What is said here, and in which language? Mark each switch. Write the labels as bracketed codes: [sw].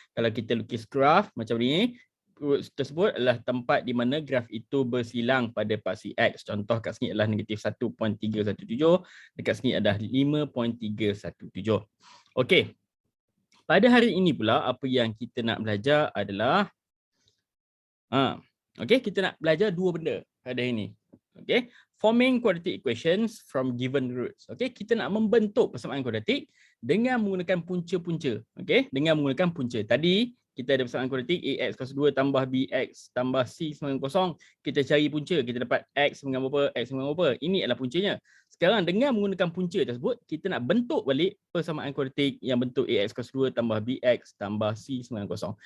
[ms] Kalau kita lukis graf macam ni, roots tersebut adalah tempat di mana graf itu bersilang pada paksi X. Contoh kat sini adalah negatif 1.317. Dekat sini adalah 5.317. Okay. Pada hari ini pula, apa yang kita nak belajar adalah kita nak belajar dua benda pada hari ini. [en] Okay, forming quadratic equations from given roots. [ms] Okay, kita nak membentuk persamaan kuadratik dengan menggunakan punca-punca. Okay, dengan menggunakan punca. Tadi kita ada persamaan kuadratik AX kuasa 2 tambah BX tambah C sama dengan kosong. Kita cari punca, kita dapat X sama dengan berapa, X sama dengan berapa. Ini adalah puncanya. Sekarang dengan menggunakan punca tersebut, kita nak bentuk balik persamaan kuadratik yang bentuk AX kuasa 2 tambah BX tambah C sama dengan kosong.